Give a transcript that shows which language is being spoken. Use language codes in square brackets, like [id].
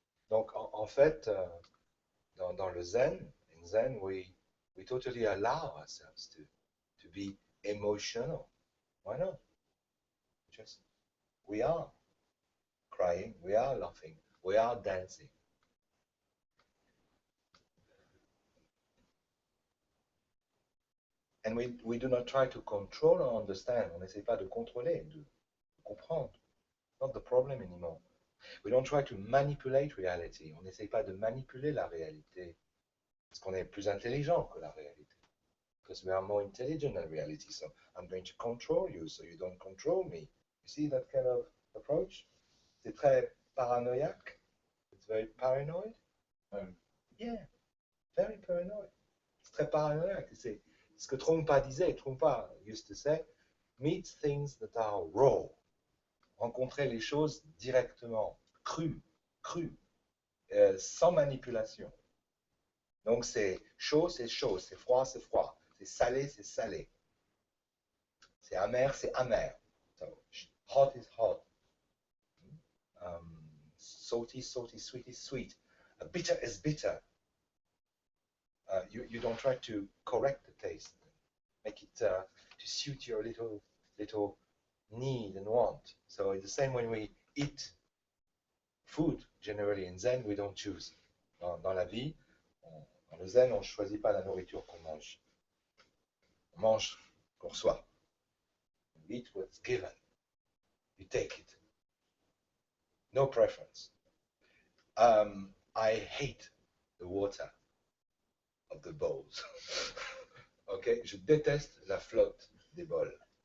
[fr] Donc en fait, dans le Zen, [en] in Zen, we totally allow ourselves to be emotional. Why not? Just we are crying, we are laughing, we are dancing. And we do not try to control or understand. [fr] On n'essaie pas de contrôler, de comprendre. [en] Not the problem anymore. We don't try to manipulate reality. [fr] On n'essaie pas de manipuler la réalité. Parce qu'on est plus intelligent que la réalité. [en] Because we are more intelligent than reality. So I'm going to control you so you don't control me. You see that kind of approach? [fr] C'est très paranoïaque. [en] It's very paranoid. Yeah, very paranoid. [fr] C'est très paranoïaque. C'est ce que Trungpa disait. [en] Trungpa used to say, meet things that are raw. [fr] Rencontrer les choses directement, cru, sans manipulation. Donc c'est chaud, c'est froid, c'est froid. C'est salé, c'est salé. C'est amer, c'est amer. [en] So, hot is hot. Salty, salty, sweet is sweet. Bitter is bitter. You don't try to correct the taste, make it to suit your little need and want. So it's the same when we eat food. Generally in Zen, we don't choose. [fr] Dans la vie, dans le Zen, on ne choisit pas la nourriture qu'on mange. On mange ce qu'on reçoit. [en] You eat what's given. You take it. No preference. I hate the water of the bowls. Okay? [fr] Je déteste la flotte des bols.